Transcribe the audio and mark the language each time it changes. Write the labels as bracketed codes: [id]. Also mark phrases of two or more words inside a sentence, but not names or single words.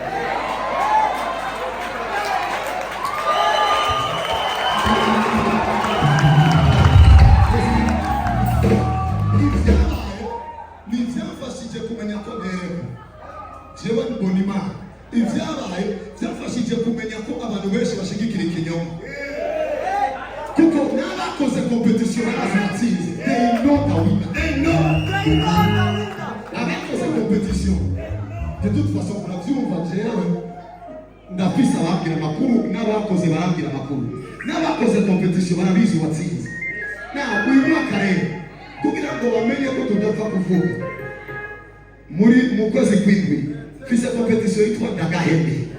[rn] Ivyafashije kumenya ko rero jewe mbona Imana. Ivyabaye byafashije kumenya ko abantu benshi bashigikira ikinyoma. Kuko n'abakoze competition barazatsinze. [en] They know the winner. They know. [rn] Abakoze competition. [fr] De toute façon, [rn] muravyumva jewe ndafise ababwira amakuru n'abakoze barabwira amakuru. N'abakoze competition barabizi watsinze. Na uyu mwaka rero kugira ngo bamenye ko tudapfa kuvuga muri mu kwezi kw'indwi fise competition yitwa Ndagahembe.